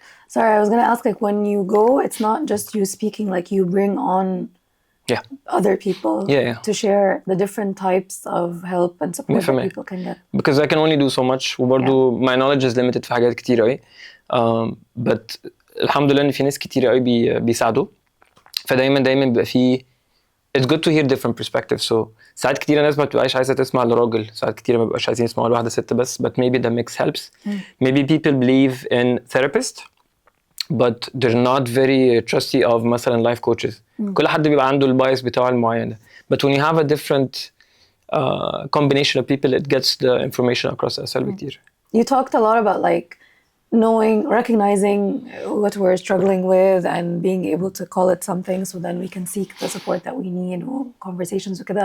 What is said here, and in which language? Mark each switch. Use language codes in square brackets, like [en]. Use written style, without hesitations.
[en] Sorry, I was going to ask, like, when you go, it's not just you speaking, like you bring on other people to share the different types of help and support that people can get. Because I can only do so much. [ar] وبرضو [en] my knowledge is limited [ar] في حاجات كتير قوي. But الحمد لله إن في ناس كتير قوي بيساعدوا. فدايما بيبقى في [en] it's good to hear different perspectives. [ar] So ساعات كتير الناس ما بتبقاش عايزة تسمع الراجل. ساعات كتير ما بيبقاش عايزين يسمعوا لواحدة ست بس. [en] But maybe the mix helps. Maybe people believe in therapists. But they're not very trusty of [ar] مثلا [en] life coaches. [ar] كل حد بيبقى عنده البايس بتاعه المعين. [en] But when you have a different combination of people, it gets the information across [ar] أسهل بكتير. [en] You talked a lot about like recognizing what we're struggling with and being able to call it something so then we can seek the support that we need or conversations [ar] وكده.